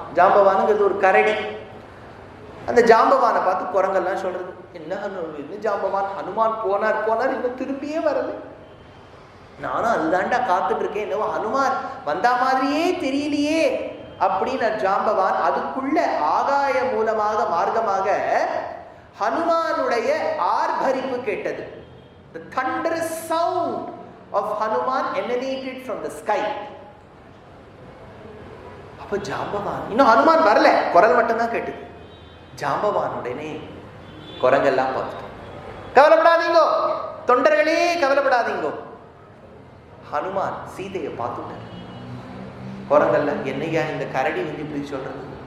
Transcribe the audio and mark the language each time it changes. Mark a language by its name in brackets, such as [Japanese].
[Tamil] ஜாம்பவானுங்கிறது ஒரு கரடி. அந்த ஜாம்பவானை பார்த்து குரங்கெல்லாம் சொல்றது, என்ன ஜாம்பவான், ஹனுமான் போனார் இன்னும் திரும்பியே வரல, நானும் அதுதான்டா காத்துட்டு இருக்கேன், என்னவோ ஹனுமான் வந்தா மாதிரியே தெரியலையே அப்படின்னு ஜாம்பவான். அதுக்குள்ள ஆகாய மூலமாக மார்க்கமாக ஹனுமானுடைய ஆர்ப்பரிப்பு கேட்டது. [English] The thunderous sound of Hanuman emanated from the sky. [Tamil] அப்ப ஜாம்பவான், இன்னும் ஹனுமான் வரல, குரல் மட்டும்தான் கேட்டது. ஜாம்பவான் உடனே குரங்கெல்லாம் பார்த்துட்டோம், கவலைப்படாதீங்கோ தொண்டர்களே, கவலைப்படாதீங்கோ. ஹனுமான் சீதையை பார்த்துட்டார். குரங்கல்ல, என்னையா இந்த கரடி வந்து இப்படி சொல்றது?